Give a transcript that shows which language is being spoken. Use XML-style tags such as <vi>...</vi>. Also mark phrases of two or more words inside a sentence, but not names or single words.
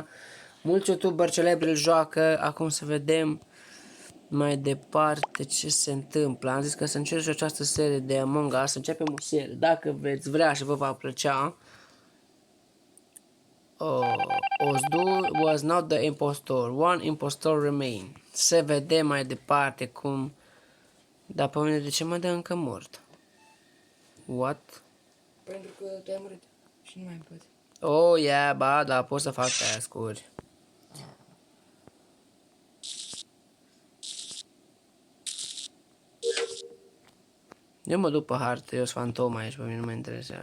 <ro>Mulți youtuberi celebri îl joacă. Acum să vedem mai departe ce se întâmplă. Am zis că să încerc și această serie de Among Us, să începem o serie. Dacă veți vrea și vă va plăcea.</ro> <en>Ozdu was not the impostor. One impostor remain.</en> <ro>Să vedem mai departe cum... Dar pe mine de ce mă dă încă mort? What? Pentru că te-ai murit și nu mai poți.</ro> <en>Oh, yeah,</en> <ro>ba, da, pot să fac task-uri. Eu mă duc pe hartă, eu sunt fantom aici, pe mine nu mă interesează.</ro>